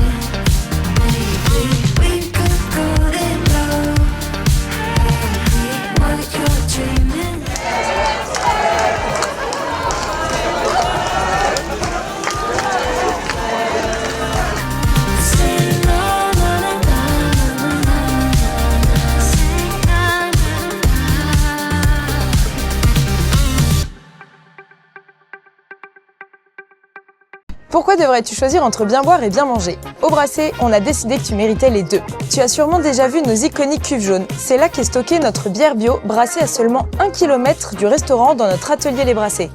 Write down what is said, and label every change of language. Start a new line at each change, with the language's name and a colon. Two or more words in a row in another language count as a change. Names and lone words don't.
English: Baby, we could go that low. Baby, what you're dreaming. Say na na na na na na. Say na na na.
French: Pourquoi devrais-tu choisir entre bien boire et bien manger? Au Brassé, on a décidé que tu méritais les deux. Tu as sûrement déjà vu nos iconiques cuves jaunes. C'est là qu'est stockée notre bière bio, brassée à seulement 1 km du restaurant dans notre atelier Les Brassés.